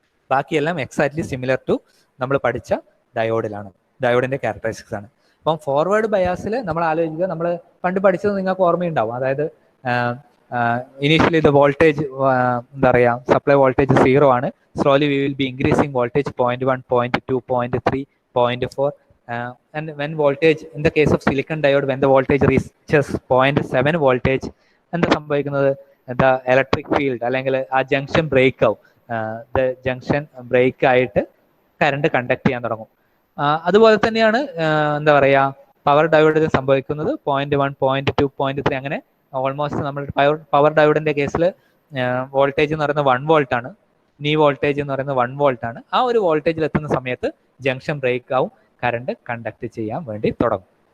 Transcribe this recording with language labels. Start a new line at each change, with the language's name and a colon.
Malayalam: ബാക്കിയെല്ലാം exactly similar to നമ്മൾ പഠിച്ച ഡയോഡിലാണ്, ഡയോഡിന്റെ ക്യാരക്ടറിസ്റ്റിക്സ് ആണ്. അപ്പം ഫോർവേഡ് ബയാസിൽ നമ്മൾ ആലോചിക്കുക, നമ്മൾ പണ്ട് പഠിച്ചത് നിങ്ങൾക്ക് ഓർമ്മയുണ്ടാവും. അതായത് ഇനീഷ്യലി ഇത് വോൾട്ടേജ് എന്താ പറയുക, സപ്ലൈ വോൾട്ടേജ് 0 ആണ്.
English: slowly we will be increasing voltage
Malayalam: 0.1, 0.2, 0.3, 0.4
English: and when voltage, in the case of silicon diode, when the voltage reaches 0.7 voltage,
Malayalam: എന്താ സംഭവിക്കുന്നത്,
English: the electric field
Malayalam: അല്ലെങ്കിൽ ആ ജംഗ്ഷൻ ബ്രേക്ക് ആവും. the junction ബ്രേക്ക് ആയിട്ട് current conduct ചെയ്യാൻ തുടങ്ങും. അതുപോലെ തന്നെയാണ് എന്താ പറയുക പവർ ഡയോഡിൽ സംഭവിക്കുന്നത്. 0.1, 0.2, 0.3 അങ്ങനെ ഓൾമോസ്റ്റ് നമ്മൾ പവർ ഡയോഡിന്റെ കേസിൽ വോൾട്ടേജ് എന്ന് പറയുന്നത് 1 വോൾട്ട് ആണ്. നീ വോൾട്ടേജ് എന്ന് പറയുന്നത് 1 വോൾട്ട് ആണ്. ആ ഒരു വോൾട്ടേജിൽ എത്തുന്ന സമയത്ത് ജംഗ്ഷൻ ബ്രേക്ക് ആവും, കറണ്ട് കണ്ടക്ട് ചെയ്യാൻ വേണ്ടി തുടങ്ങും.